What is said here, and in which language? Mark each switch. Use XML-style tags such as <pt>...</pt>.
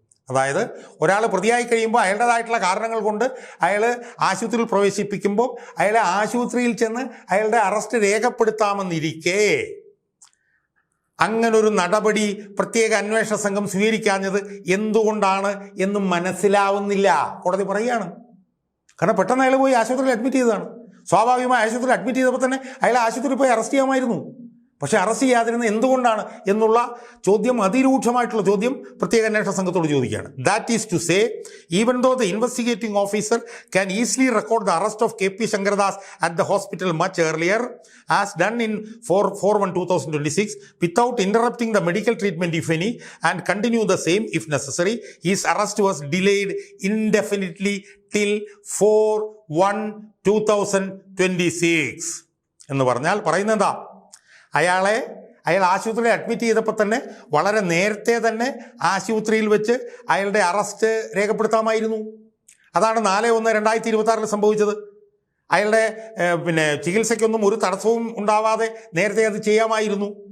<ml>അതായത് ഒരാൾ പ്രതിയായി കഴിയുമ്പോൾ അയാളുടേതായിട്ടുള്ള കാരണങ്ങൾ കൊണ്ട് അയാൾ ആശുപത്രിയിൽ പ്രവേശിപ്പിക്കുമ്പോൾ അയാളെ ആശുപത്രിയിൽ ചെന്ന് അയാളുടെ അറസ്റ്റ് രേഖപ്പെടുത്താമെന്നിരിക്കെ അങ്ങനൊരു നടപടി പ്രത്യേക അന്വേഷണ സംഘം സ്വീകരിക്കാഞ്ഞത് എന്തുകൊണ്ടാണ് എന്ന് മനസ്സിലാവുന്നില്ല. കോടതി പറയുകയാണ്. കാരണം പെട്ടെന്ന് അയാൾ പോയി ആശുപത്രിയിൽ അഡ്മിറ്റ് ചെയ്തതാണ്. സ്വാഭാവികമായി ആശുപത്രിയിൽ അഡ്മിറ്റ് ചെയ്തപ്പോൾ തന്നെ അയാൾ ആശുപത്രിയിൽ പോയി അറസ്റ്റ് ചെയ്യാമായിരുന്നു. പക്ഷേ അറസ്റ്റ് ചെയ്യാതിരുന്ന എന്തുകൊണ്ടാണ് എന്നുള്ള ചോദ്യം, അതിരൂക്ഷമായിട്ടുള്ള ചോദ്യം പ്രത്യേക അന്വേഷണ സംഘത്തോട് ചോദിക്കുകയാണ്.</ml> <en>That is to say, even though the investigating officer can easily record the arrest of KP Shankardas at the hospital much earlier, as done in 4/1/2026, without interrupting the medical treatment if any, and continue the same if necessary, his arrest was delayed indefinitely till 4/1/2026.</en> <ml>എന്ന് പറഞ്ഞാൽ പറയുന്നതാ, അയാൾ ആശുപത്രിയിൽ admit ചെയ്തപ്പോൾ തന്നെ വളരെ നേരത്തെ തന്നെ ആശുപത്രിയിൽ വെച്ച് അയാളുടെ അറസ്റ്റ് രേഖപ്പെടുത്താമായിരുന്നു. അതാണ് 4/1/2026 സംഭവിച്ചത്. അയാളുടെ ചികിത്സയ്ക്കൊന്നും ഒരു തടസ്സവും ഉണ്ടാവാതെ നേരത്തെ അത് ചെയ്യാമായിരുന്നു.</ml>